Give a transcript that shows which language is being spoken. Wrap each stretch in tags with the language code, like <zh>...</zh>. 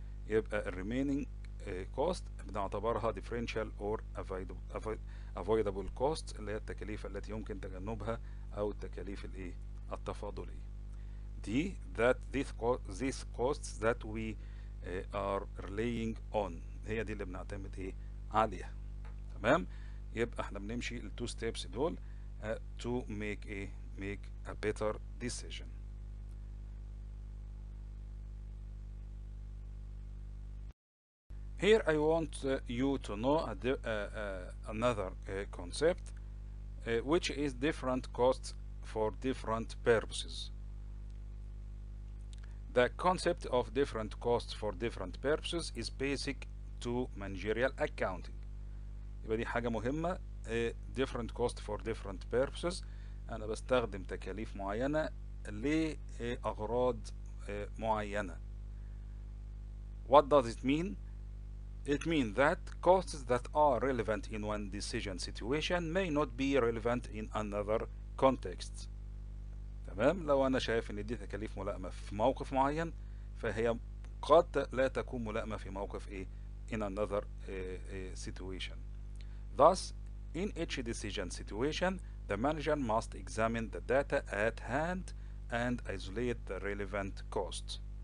<ar>يبقى remaining cost بنعتبرها differential or avoidable cost اللي هي التكاليف التي يمكن تجنبها او التكاليف التفاضلية.</ar> <en>These costs that we are relying on</en> <ar>هي دي اللي بنعتمد عليها. تمام. يبقى احنا بنمشي التو ستيبس دول</ar> <en>to make a better decision. Here I want you to know another concept which is different costs for different purposes. The concept of different costs for different purposes is basic to managerial accounting.</en> <ar>يبقى دي حاجة مهمة.</ar> <en>different cost for different purposes.</en> <ar>أنا بستخدم تكاليف معينة لأغراض معينة.</ar> <en>What does it mean? It means that costs that are relevant in one decision situation may not be relevant in another context.</en> <ar>تمام. لو أنا شايف إن دي تكاليف ملائمة في موقف معين فهي قد لا تكون ملائمة في موقف</ar> <en>in another situation. Thus, in each decision situation, the manager must examine the data at hand and isolate the relevant costs.</en>